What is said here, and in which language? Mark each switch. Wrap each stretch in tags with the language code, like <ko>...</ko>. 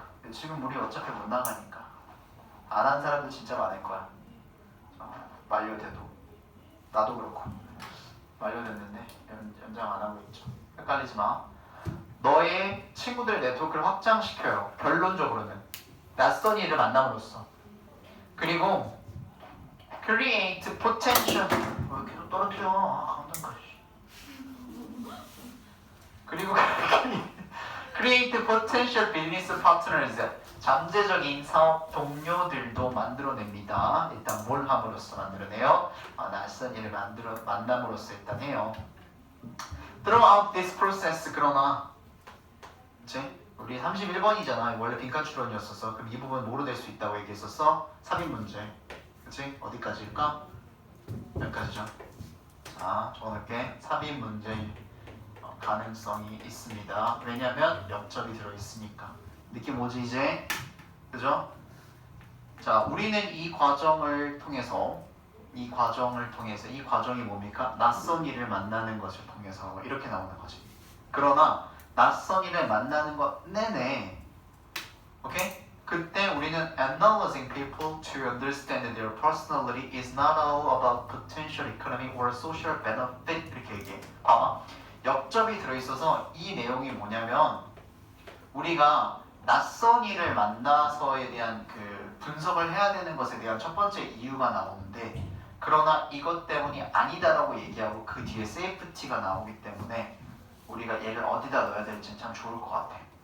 <ko>지금 우리 어차피 못 나가니까. 안 한 사람들 진짜 많을 거야. 만료돼도. 나도 그렇고. 만료됐는데 연장 안 하고 있죠. 헷갈리지 마. 너의 친구들 네트워크를 확장시켜요. 결론적으로는. 낯선 이를 만남으로써. 그리고</ko> <en>create potential.</en> <ko>왜 이렇게 또 떨어뜨려? 강단가. 그리고</ko> <en>create potential business partners.</en> <ko>잠재적인 사업 동료들도 만들어냅니다. 일단 뭘 함으로써 만들어내요? 낯선 일을 만남으로써 일단 해요.</ko> <en>Throughout this process.</en> <ko>그러나 이제 우리 31번이잖아. 원래 빈칸 추론이었었어. 그럼 이 부분 뭐로 될 수 있다고 얘기했었어? 삽입 문제. 그치? 어디까지일까? 여기까지죠. 자, 적어놓을게. 삽입 문제일 가능성이 있습니다. 왜냐면 옆접이 들어있으니까. 느낌 오지 이제? 그죠? 자, 우리는 이 과정을 통해서 이 과정이 뭡니까? 낯선 이를 만나는 것을 통해서 이렇게 나오는 거지. 그러나 낯선 이를 만나는 것 내내 오케이? 그때 우리는</ko> <en>analyzing people to understand their personality is not all about potential economic or social benefit</en> <ko>이렇게 얘기해. 봐봐. 역접이 들어있어서 이 내용이 뭐냐면 우리가 낯선 이를 만나서에 대한 그 분석을 해야 되는 것에 대한 첫 번째 이유가 나오는데 그러나 이것 때문이 아니다라고 얘기하고 그 뒤에 세이프티가 나오기 때문에 우리가 얘를 어디다 넣어야 될지는 참 좋을 것 같아.</ko>